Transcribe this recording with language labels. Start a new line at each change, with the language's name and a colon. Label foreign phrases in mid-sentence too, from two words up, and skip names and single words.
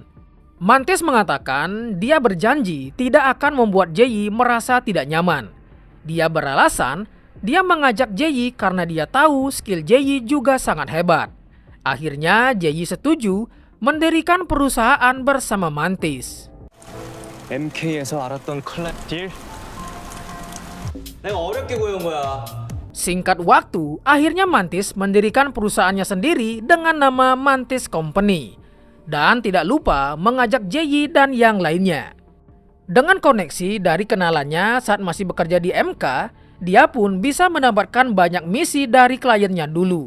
Indonesian: Mantis mengatakan dia berjanji tidak akan membuat Jae-yi merasa tidak nyaman. Dia beralasan dia mengajak Jae-yi karena dia tahu skill Jae-yi juga sangat hebat. Akhirnya Jae-yi setuju mendirikan perusahaan bersama Mantis.
Korean: MK에서 알았던 클랩 딜. 내가 어렵게 구해온 거야.
Indonesian: Singkat waktu, akhirnya Mantis mendirikan perusahaannya sendiri dengan nama Mantis Company. Dan tidak lupa mengajak Jae-yi dan yang lainnya. Dengan koneksi dari kenalannya saat masih bekerja di MK, dia pun bisa mendapatkan banyak misi dari kliennya dulu.